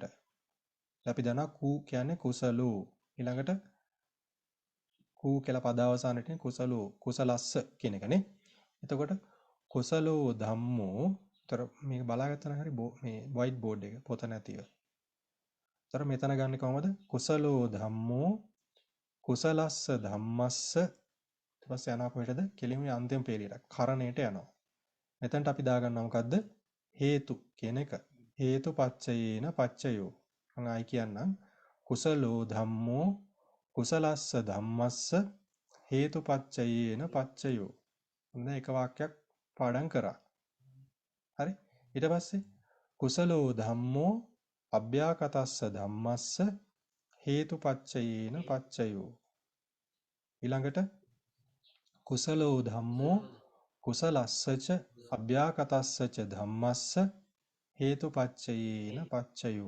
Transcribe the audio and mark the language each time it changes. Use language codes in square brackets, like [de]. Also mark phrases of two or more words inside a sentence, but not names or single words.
[si] අපි දන්නවා කූ කියන්නේ කුසලෝ. ඊළඟට කූ කියලා පද අවසානයේ [pi] කුසලෝ කුසලස්ස [si] කියන එකනේ. [pi] එතකොට කුසලෝ ධම්මෝ. [si] ତර මේක බලාගත්තා නම් හරි මේ [en] white board [si] එක පොත නැතිව. තර මෙතන ගන්න කොහමද? [pi] කුසලෝ ධම්මෝ කුසලස්ස ධම්මස්ස. [si] ඊට පස්සේ යනවා කොහෙටද? කෙලින්ම අන්තිම පේලියට කරණයට යනවා. මෙතනට අපි දාගන්නවා මොකද්ද? හේතු කියන එක. [pi] හේතු පච්චයේන පච්චයෝ. [si] මම ආයි කියන්නම්. [pi] කුසලෝ ධම්මෝ කුසලස්ස ධම්මස්ස හේතු පච්චයේන පච්චයෝ. [si] මොන එක වාක්‍යයක් පාඩම් කරා. හරි? [pi] ඊට පස්සේ කුසලෝ ධම්මෝ අභ්‍යාකතස්ස ධම්මස්ස හේතුපච්චයේන පච්චයෝ. ඊළඟට කුසලෝ ධම්මෝ කුසලස්සච අභ්‍යාකතස්සච ධම්මස්ස හේතුපච්චයේන පච්චයෝ.